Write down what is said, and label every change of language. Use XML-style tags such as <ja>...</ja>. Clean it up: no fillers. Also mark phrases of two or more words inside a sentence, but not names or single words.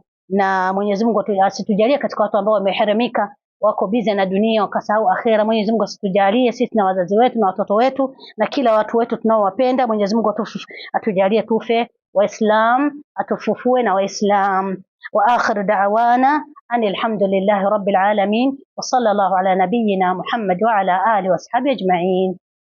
<sw>Na Mwenyezi Mungu asitujalie katika watu ambao wameharamika, wako bize na dunia wakasahau akhera. Mwenyezi Mungu asitujalie sisi na wazazi wetu na watoto wetu na kila watu wetu tunaowapenda. Mwenyezi Mungu atujalie tufe Waislam, atufufue na Waislam.</sw> <ar>وآخر دعوانا أن الحمد لله رب العالمين وصلى الله على نبينا محمد وعلى آله وأصحابه أجمعين.</ar>